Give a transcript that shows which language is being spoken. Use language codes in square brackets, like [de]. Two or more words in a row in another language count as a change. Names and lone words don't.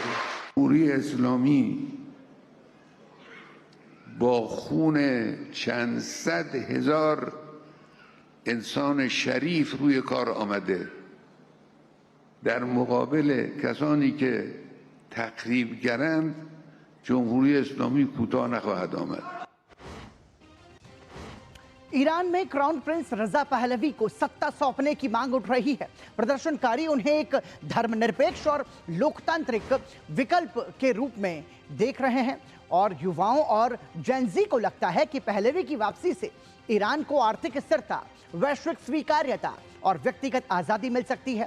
[fa] جمهوری اسلامی با خون چند صد هزار انسان شریف روی کار آمده، در مقابل کسانی که تخریبگرند جمهوری اسلامی کوتاه نخواهد آمد. [hi] ईरान में [en] crown prince [hi] रजा पहलवी को सत्ता सौंपने की मांग उठ रही है। प्रदर्शनकारी उन्हें एक धर्मनिरपेक्ष और लोकतांत्रिक विकल्प के रूप में देख रहे हैं और युवाओं और जेनजी को लगता है कि पहलवी की वापसी से ईरान को आर्थिक स्थिरता, वैश्विक स्वीकार्यता और व्यक्तिगत आजादी मिल सकती है।